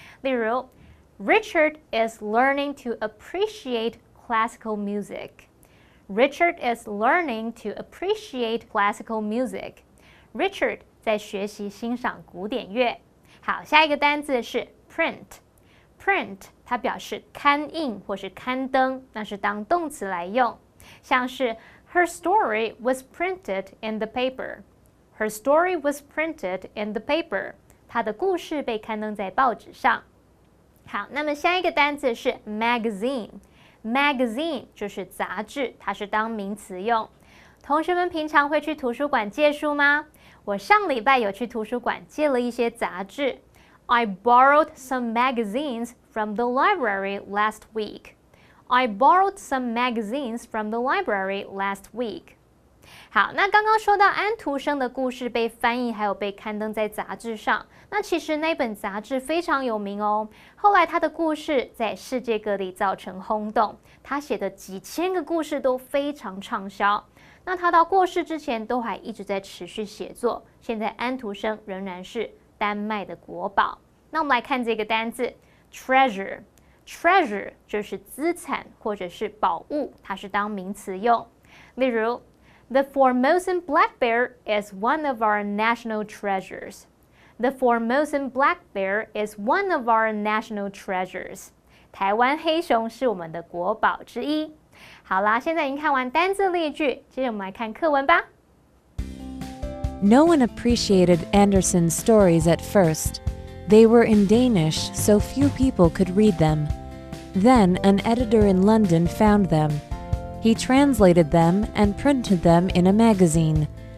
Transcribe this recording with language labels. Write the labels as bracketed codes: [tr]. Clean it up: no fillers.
[zh] 例如 [en] Richard is learning to appreciate classical music. Richard is learning to appreciate classical music. [zh] Richard 在学习欣赏古典乐。好，下一个单字是 print 它表示刊印或是刊登，那是当动词来用。 [en] 像是 Her story was printed in the paper. Her story was printed in the paper. [zh] 她的故事被刊登在报纸上。好，那么下一个单字是 magazine 就是杂志，它是当名词用。同学们平常会去图书馆借书吗？我上礼拜有去图书馆借了一些杂志。 [en] I borrowed some magazines from the library last week. I borrowed some magazines from the library last week. [zh] 好，那刚刚说到安徒生的故事被翻译还有被刊登在杂志上，那其实那本杂志非常有名哦。后来他的故事在世界各地造成轰动，他写的几千个故事都非常畅销。那他到过世之前都还一直在持续写作，现在安徒生仍然是丹麦的国宝。那我们来看这个单字 treasure 就是资产或者是宝物，它是当名词用。例如 [en] The Formosan black bear is one of our national treasures. The Formosan black bear is one of our national treasures. [zh] 台湾黑熊是我们的国宝之一。好啦，现在已经看完单字例句，接着我们来看课文吧。 [en] No one appreciated Andersen's stories at first. They were in Danish, so few people could read them. Then an editor in London found them.He translated them and printed them in a magazine.